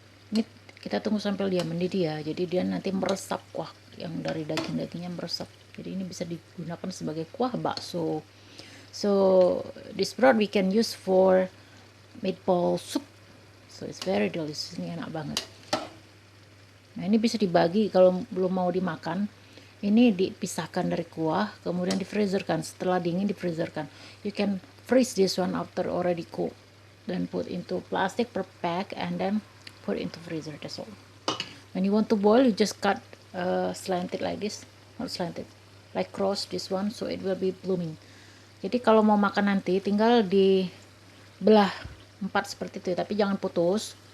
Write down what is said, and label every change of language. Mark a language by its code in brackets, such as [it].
[id] Ini kita tunggu sampai dia mendidih ya, jadi dia nanti meresap kuah yang dari daging-dagingnya meresap. Jadi ini bisa digunakan sebagai kuah bakso. [en] So this broth we can use for meatball soup. So it's very delicious. [id] Ini enak banget. Nah, ini bisa dibagi kalau belum mau dimakan. Ini dipisahkan dari kuah, kemudian difreezerkan. Setelah dingin difreezerkan. [en] You can freeze this one after already cooked, then put into plastic per pack and then put into freezer. That's all. When you want to boil, you just cut slanted like this, not slanted, like cross this one, so it will be blooming. [id] Jadi kalau mau makan nanti tinggal dibelah 4 seperti itu, tapi jangan putus.